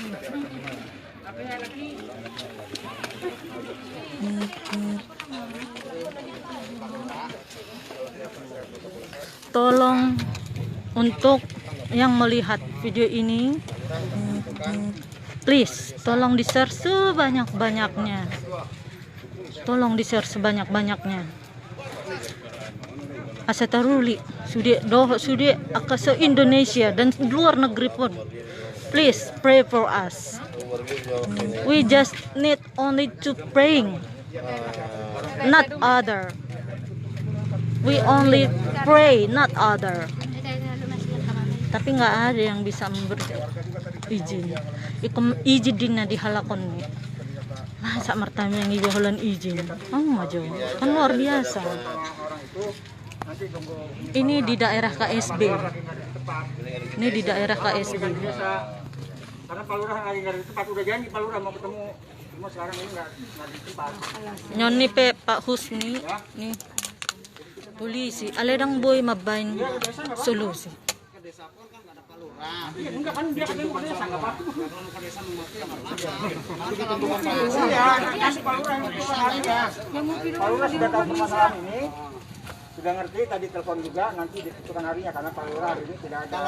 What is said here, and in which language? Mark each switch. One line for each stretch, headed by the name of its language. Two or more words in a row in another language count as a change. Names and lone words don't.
Indonesian: Tolong untuk yang melihat video ini, please tolong di-share sebanyak-banyaknya. Tolong di-share sebanyak-banyaknya.
Batak Toba: Asa taruli sudah aka se Indonesia
Indonesian: dan luar negeri pun.
English: Please pray for us. We just need only to praying, not other. We only pray, not other.
Indonesian: Tapi nggak ada yang bisa memberi izin.
Batak Toba: Ikum izin dina dihalakon nih. Masa mertami yang ijolan izin.
Indonesian: Maju. Kan luar biasa. Ini di daerah KSB. Ini di daerah KSB. Karena Pak Lurah nggak di tempat, udah janji Pak Lurah mau ketemu, cuma sekarang ini nggak di tempat.
Batak Toba: Nyoni pe Pak Husni, nih polisi, aledang boy mabain solusi.
Indonesian: Enggak kan dia ketemu ke desa nggak apa-apa. Pak Lurah sudah tahu permasalahan ini, sudah ngerti, tadi telepon juga, nanti ditentukan harinya karena Pak Lurah hari ini tidak ada.